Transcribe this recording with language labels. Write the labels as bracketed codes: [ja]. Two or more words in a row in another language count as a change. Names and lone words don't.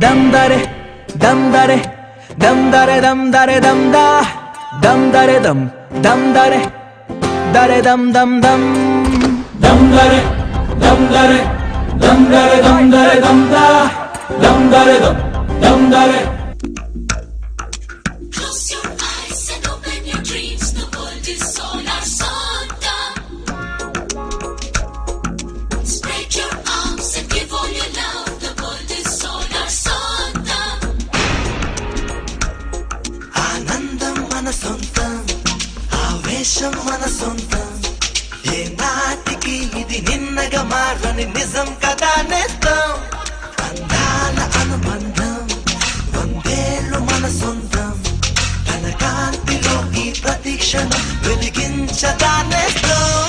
[en] dare dam dare dam dare dam dare dam da dam dare dam dare dam dam dam dam dare dam dare dam dare dam dare dam da dam dare dam dare. Close your eyes and open your dreams. The world is all our Santa. Spread your arms and give all your love. The world is all our Santa. [te] ఆనందం మన సొంతం, ఆవేశం మన సొంతం, ఏ నాటికి ఇది నిన్నగా మారని నిజం కదా నేస్తం. అందాల అనుబంధం వందేళ్ళు మన సొంతం, తన కాంతిలో ఈ ప్రతీక్షణం వెలిగించదా నేస్తం.